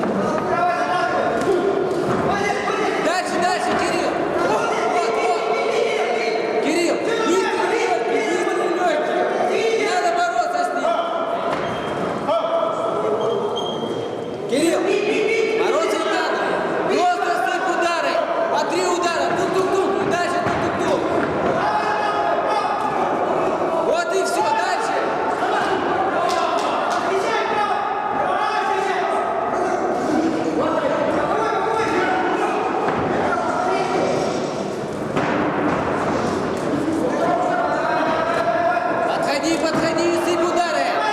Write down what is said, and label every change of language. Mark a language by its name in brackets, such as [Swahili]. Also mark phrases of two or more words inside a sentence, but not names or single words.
[Russian] Дальше, Кирилл. Вот. Кирилл, быстрый легкий. Не надо бороться с ним. Кирилл, бороться не надо. Просто сыпь удары. По 3 удара. Тук-тук-тук. И дальше тук-тук-тук. Вот и все. Дальше. Подходи и сыпь удары.